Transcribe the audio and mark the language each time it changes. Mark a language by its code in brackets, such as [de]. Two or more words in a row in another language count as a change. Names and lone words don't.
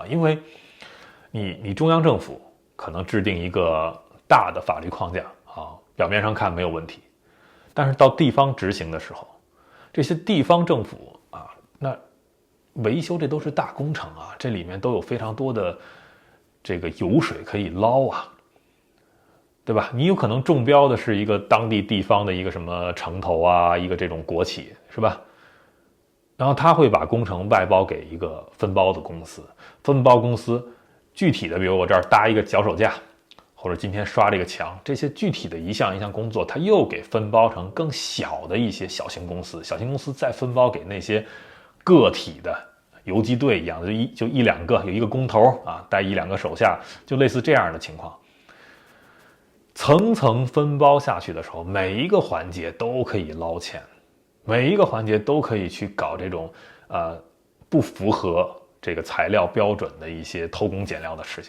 [zh] 因為你中央政府可能制定一個大的法律框架啊，表面上看沒有問題，但是到地方執行的時候，這些地方政府啊，那維修這都是大工程啊，這裡面都有非常多的這個油水可以撈啊，對吧？你有可能中標的是一個當地地方的一個什麼城投啊，一個這種国企，是吧？然後他會把工程外包給一个分包的公司，分包公司具体的，比如我这儿搭一個脚手架，或者今天刷這個牆，這些具體的一項一項工作，他又給分包成更小的一些小型公司，小型公司再分包給那些個體的游擊隊一樣的，就一兩個，有一個工頭啊，帶一兩個手下，就類似這樣的情況。層層分包下去的時候，每一個環節都可以撈錢，每一個環節都可以去搞這種不符合這個材料標準的一些偷工減料的事情。